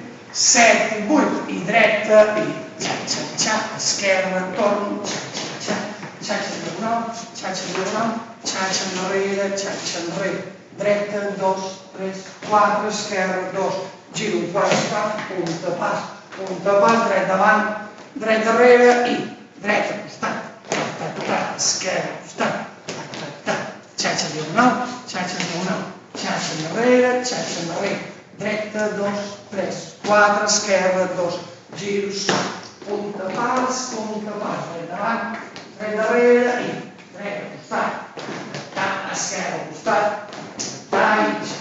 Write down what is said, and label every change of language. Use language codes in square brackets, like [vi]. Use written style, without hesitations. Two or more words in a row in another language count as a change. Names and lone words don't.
[ca] 7 i 8, i dreta, i xa-xa-xa, esquerra, torn, xa-xa-xa, xatxa diagonal, xatxa enrere, dreta, 2, 3, 4, esquerra, 2, giro, quart, punta, pas, dret davant, dret darrere, i dreta, costat, esquerra, costat, xatxa diagonal, xatxa enrere, dreta, 2, 3, 4, esquerra, 2, giros, punta, pas, dret davant, dret darrere, i dreta, costat, esquerra, costat, i